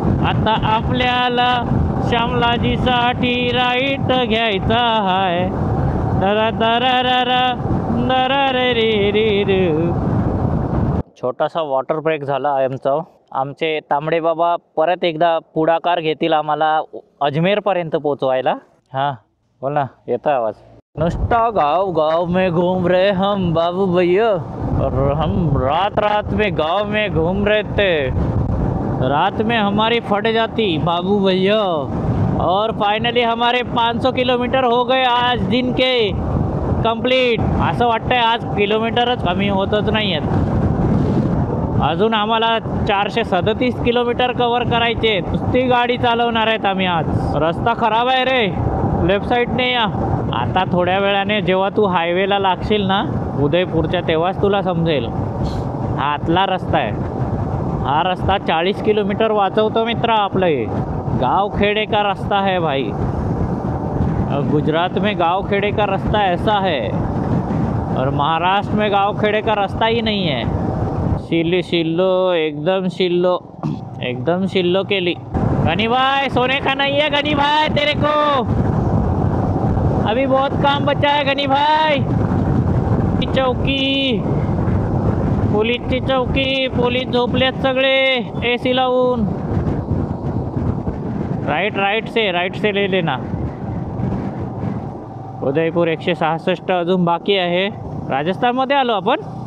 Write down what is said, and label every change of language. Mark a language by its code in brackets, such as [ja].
[mr] आता आपल्याला श्यामलाजीसाठी राईट घ्यायचा आहे। दरा दरा दरा दरा रे रे रे। छोटासा वॉटर ब्रेक झाला आमचा। आमचे तांबडे बाबा परत एकदा पुढाकार घेतील आम्हाला अजमेरपर्यंत पोचवायला। हां बोल ना, येतो आवाज। [hi] नुसता गाँव गाँव में घूम रहे हम बाबू भैया, और हम रात रात में गाँव में घूम रहे थे। रात में हमारी फट जाती बाबू भैया, और फाइनली हमारे 500 किलोमीटर हो गए आज दिन के कंप्लीट। [mr] असं वाटतंय आज किलोमीटरच कमी होतच नाही आहेत। अजून आम्हाला 437 किलोमीटर कव्हर करायचे। नुसती गाडी चालवणार आहेत आम्ही आज। रस्ता खराब आहे रे, लेफ्ट साईडने या। आता थोड्या वेळाने जेव्हा तू हायवेला लागशील ना उदयपूरच्या, तेव्हाच तुला समजेल हा आतला रस्ता आहे। हा रस्ता 40 किलोमीटर वाचवतो मित्र आपलं। [hi] हे गाँव खेड़े का रास्ता है भाई। गुजरात में गाँव खेड़े का रास्ता ऐसा है, और महाराष्ट्र में गाँव खेड़े का रास्ता ही नहीं है। [mr] शिल्लो एकदम शिल्लो केली। [hi] गनी भाई सोने का नहीं है गनी भाई, तेरे को अभी बहुत काम बचा है गनी भाई। [mr] चौकी, पोलीसची चौकी, पोलीस झोपलेत सगळे AC लावून। [hi] राइट से ले लेना। [mr] उदयपूर 166 अजून बाकी आहे। राजस्थानमध्ये आलो आपण।